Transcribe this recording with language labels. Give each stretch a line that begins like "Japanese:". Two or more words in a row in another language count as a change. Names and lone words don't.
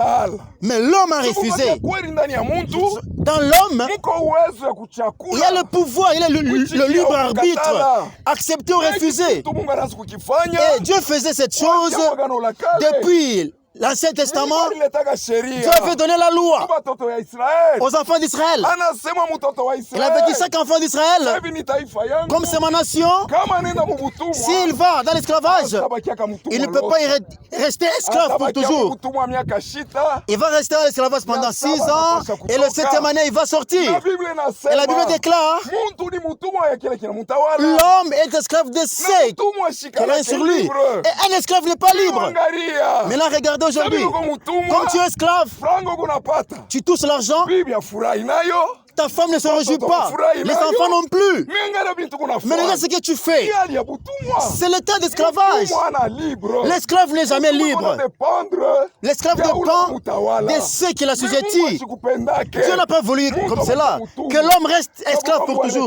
French: Mais l'homme a refusé. Dans l'homme, il y a le pouvoir, il y a le libre arbitre. Accepter ou refuser. Et Dieu faisait cette chose depuis l'Ancien Testament,
Swahili: Mungu alitaka
French: Dieu
Swahili: sheria
French: avait donné la loi
Swahili: kwa watoto ya Israeli.
French: aux enfants d'Israël.
Swahili: Anasema mtoto wa
French: Il avait dit
Swahili: Israeli,
French: chaque enfant d'Israël,
Swahili: hivi ni taifa yangu,
French: comme c'est ma nation,
Swahili: kama nenda mubutumwa
French: s'il va dans l'esclavage,
Swahili: atabakiaka mutumwa
French: il ne peut
Swahili: lote.
French: pas rester esclave pour
Swahili: Atabakia
French: toujours.
Swahili: mutumwa miaka shita.
French: Il va rester dans l'esclavage pendant 6 ans et le 7e année, il va sortir.
Swahili: Na Biblia
French: Et la Bible
Swahili: inasema
French: déclare,
Swahili: muntu ni mutumwa ya kile kinamutawala.
French: l'homme est esclave de
Swahili: Na
French: ce
Swahili: mutumwa
French: qui
Swahili: shikala
French: règne sur lui. libre. Et un esclave n'est pas libre.
Swahili: Angalia.
French: Mais là, regardez aujourd'hui,
Swahili: Sabi uko mutumwa,
French: comme tu es esclave,
Swahili: frango kunapata.
French: tu touches l'argent,
Swahili: Bibi afurahi nayo.
French: ta femme ne se réjouit pas, les enfants non plus. Mais regarde ce que tu fais. C'est l'état d'esclavage. L'esclave n'est jamais libre. L'esclave dépend de ceux qui l'assujettit. Dieu n'a pas voulu comme cela que l'homme reste esclave pour toujours.